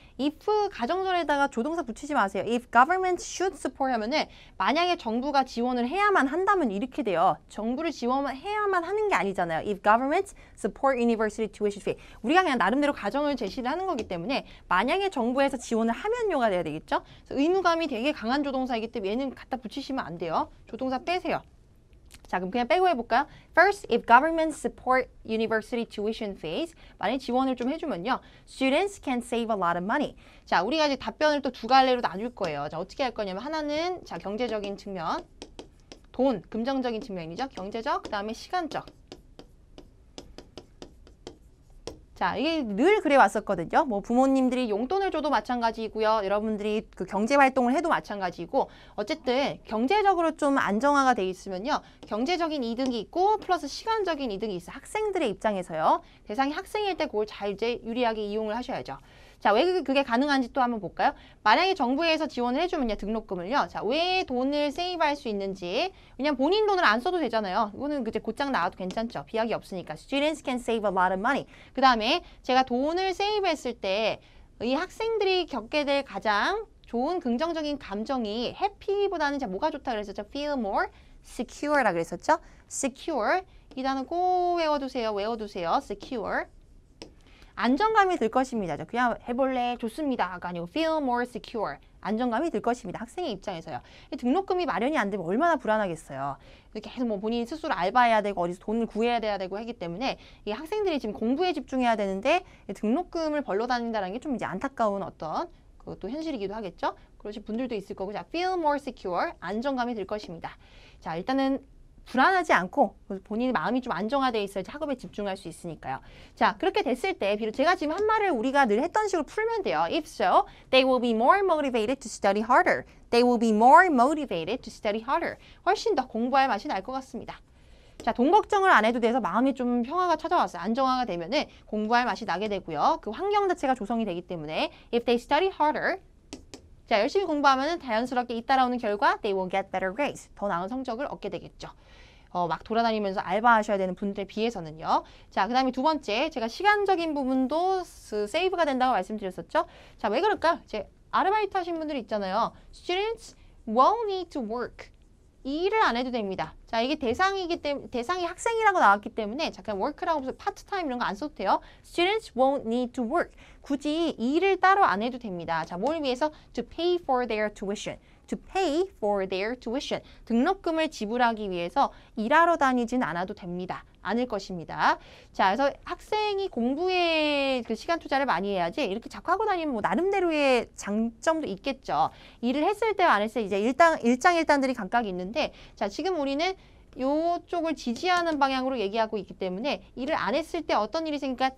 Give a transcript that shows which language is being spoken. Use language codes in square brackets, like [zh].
[ko] if 가정절에다가 조동사 붙이지 마세요. [en] If government should support [ko] 하면은 만약에 정부가 지원을 해야만 한다면 이렇게 돼요. 정부를 지원해야만 하는 게 아니잖아요. [en] If government support university tuition fee. [ko] 우리가 그냥 나름대로 가정을 제시를 하는 거기 때문에 만약에 정부에서 지원을 하면요가 돼야 되겠죠. 그래서 의무감이 되게 강한 조동사이기 때문에 얘는 갖다 붙이시면 안 돼요. 조동사 빼세요. 자, 그럼 그냥 빼고 해볼까요? [en] First, if government support university tuition fees, [ko] 만약에 지원을 좀 해주면요. [en] Students can save a lot of money. [ko] 자, 우리가 이제 답변을 또 두 갈래로 나눌 거예요. 자, 어떻게 할 거냐면 하나는 자, 경제적인 측면, 돈, 금전적인 측면이죠. 경제적, 그 다음에 시간적. 자, 이게 늘 그래 왔었거든요. 뭐 부모님들이 용돈을 줘도 마찬가지고요. 여러분들이 그 경제 활동을 해도 마찬가지고 어쨌든 경제적으로 좀 안정화가 돼 있으면요. 경제적인 이득이 있고 플러스 시간적인 이득이 있어요. 학생들의 입장에서요. 대상이 학생일 때 그걸 잘 이제 유리하게 이용을 하셔야죠. 자, 왜 그게 가능한지 또 한번 볼까요? 만약에 정부에서 지원을 해주면요, 등록금을요. 자, 왜 돈을 세이브할 수 있는지. 왜냐면 본인 돈을 안 써도 되잖아요. 이거는 이제 곧장 나와도 괜찮죠. 비약이 없으니까. [en] Students can save a lot of money. [ko] 그 다음에 제가 돈을 세이브했을 때 이 학생들이 겪게 될 가장 좋은 긍정적인 감정이 happy보다는 자, 뭐가 좋다 그랬었죠? [en] Feel more secure라 [ko] 그랬었죠? Secure. 이 단어 꼭 외워두세요. Secure. 안정감이 들 것입니다. 그냥 해볼래? 좋습니다가 아니고 [en] feel more secure. [ko] 안정감이 들 것입니다. 학생의 입장에서요. 등록금이 마련이 안 되면 얼마나 불안하겠어요. 이렇게 계속 뭐 본인이 스스로 알바해야 되고 어디서 돈을 구해야 돼야 되고 하기 때문에 이 학생들이 지금 공부에 집중해야 되는데 등록금을 벌러 다닌다는 게 좀 이제 안타까운 어떤 그것도 현실이기도 하겠죠. 그러신 분들도 있을 거고. 자, [en] feel more secure. [ko] 안정감이 들 것입니다. 자, 일단은 불안하지 않고 본인의 마음이 좀 안정화되어 있어야지 학업에 집중할 수 있으니까요. 자, 그렇게 됐을 때 비록 제가 지금 한 말을 우리가 늘 했던 식으로 풀면 돼요. [en] If so, they will be more motivated to study harder. They will be more motivated to study harder. [ko] 훨씬 더 공부할 맛이 날 것 같습니다. 자, 돈 걱정을 안 해도 돼서 마음이 좀 평화가 찾아왔어요. 안정화가 되면은 공부할 맛이 나게 되고요. 그 환경 자체가 조성이 되기 때문에 [en] If they study harder, [ko] 자, 열심히 공부하면 자연스럽게 잇따라오는 결과 [en] they will get better grades. [ko] 더 나은 성적을 얻게 되겠죠. 막 돌아다니면서 알바하셔야 되는 분들에 비해서는요. 자, 그 다음에 두 번째, 제가 시간적인 부분도 세이브가 된다고 말씀드렸었죠. 자, 왜 그럴까요? 이제 아르바이트 하신 분들이 있잖아요. [en] Students won't need to work. [ko] 이 일을 안 해도 됩니다. 자, 이게 대상이기 때문에, 대상이 학생이라고 나왔기 때문에 잠깐 work라고 해서 파트타임 이런 거 안 써도 돼요. [en] Students won't need to work. [ko] 굳이 일을 따로 안 해도 됩니다. 자, 뭘 위해서? [en] To pay for their tuition. To pay for their tuition. [ko] 등록금을 지불하기 위해서 일하러 다니진 않아도 됩니다. 않을 것입니다. 자, 그래서 학생이 공부에 그 시간 투자를 많이 해야지 이렇게 자꾸 하고 다니면 뭐 나름대로의 장점도 있겠죠. 일을 했을 때와 안 했을 때 이제 일장일단들이 각각 있는데 자, 지금 우리는 요쪽을 지지하는 방향으로 얘기하고 있기 때문에 일을 안 했을 때 어떤 일이 생길까?